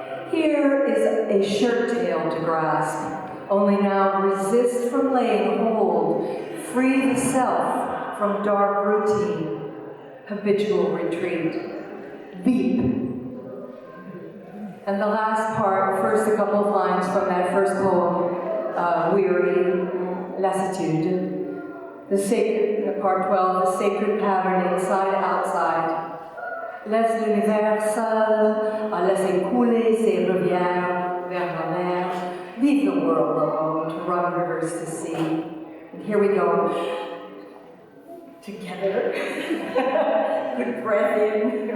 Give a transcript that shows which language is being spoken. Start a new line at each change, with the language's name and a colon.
English: Here is a shirt tail to grasp, only now resist from laying hold, free the self from dark routine, habitual retreat. Leap. And the last part, first a couple of lines from that first poem, Weary, Lassitude. The sacred, part 12, the sacred pattern inside, outside.
French: Laisse l'univers seul à laisser couler ses rivières vers la mer.
English: Leave the world alone to run rivers to sea. And here we go. Together. Good breath in.